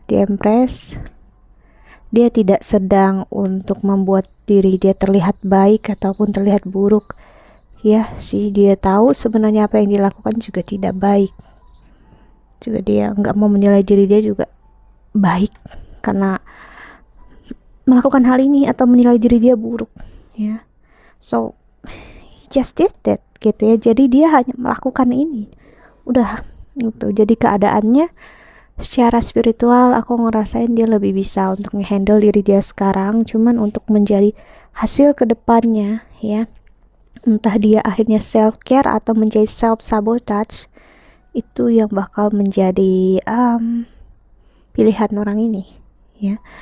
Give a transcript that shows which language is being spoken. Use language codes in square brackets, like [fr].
[id] Di Empress, dia tidak sedang untuk membuat diri dia terlihat baik ataupun terlihat buruk ya sih. Dia tahu sebenarnya apa yang dilakukan juga tidak baik, juga dia nggak mau menilai diri dia juga baik karena melakukan hal ini atau menilai diri dia buruk ya. [en] So he just did that [id] gitu ya. Jadi dia hanya melakukan ini, udah gitu. Jadi keadaannya secara spiritual aku ngerasain dia lebih bisa untuk ngehandle diri dia sekarang, cuman untuk menjadi hasil kedepannya ya, entah dia akhirnya self care atau menjadi self sabotage, itu yang bakal menjadi pilihan orang ini ya.